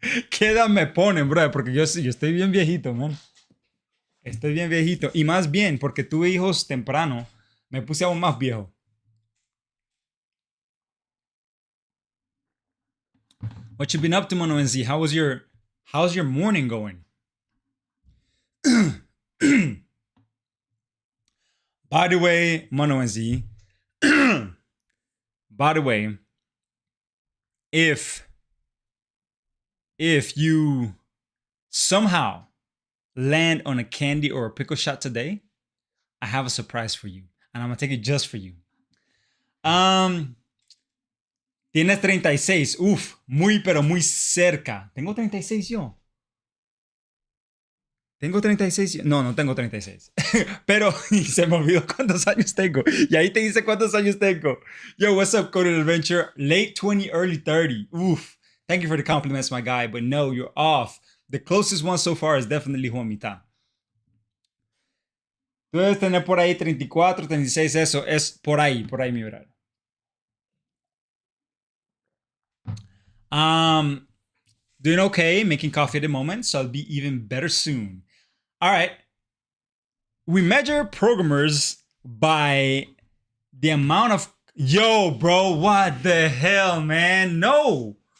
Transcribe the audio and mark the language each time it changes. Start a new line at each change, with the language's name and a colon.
Spanish: ¿Qué edad me ponen, brother? Porque yo estoy bien viejito, man. Estoy bien viejito. Y más bien, porque tuve hijos temprano, me puse aún más viejo.
English: What you been up to, Mono NZ? How's your morning going? By the way, Mono NZ. By the way, if you somehow land on a candy or a pickle shot today, I have a surprise for you. And I'm gonna take it just for you.
Spanish: Tienes 36. Uf, muy pero muy cerca. ¿Tengo 36 yo? ¿Tengo 36 yo? No, no tengo 36. Pero se me olvidó cuántos años tengo. Y ahí te dice cuántos años tengo.
English: Yo, what's up, Kotlin Adventure? Late 20, early 30. Oof. Thank you for the compliments, my guy. But no, you're off. The closest one so far is definitely Juanita.
Spanish: Tú debes tener por ahí 34, 36. Eso es por ahí mi horario.
English: Doing okay, making coffee at the moment, so I'll be even better soon. All right. We measure programmers by the amount of... Yo, bro, what the hell, man? No.